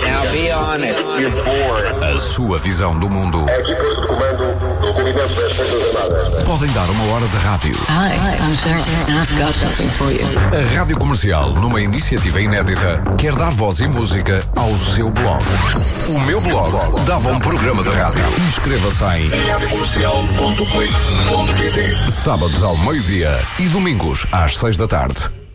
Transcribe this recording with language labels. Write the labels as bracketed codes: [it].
[en] Now be honest, you're bored. [pt] A sua visão do mundo. Equipas de comando do Comitê de Defesa. Podem dar uma hora de rádio. [en] Hi, I'm Sarah, and I've got something for you. [pt] A Rádio Comercial, numa iniciativa inédita, quer dar voz e música ao seu blog. O meu blog dava um programa de rádio. Inscreva-se em radiocomercial.clix.pt. Sábados ao meio-dia e domingos às 6 da tarde.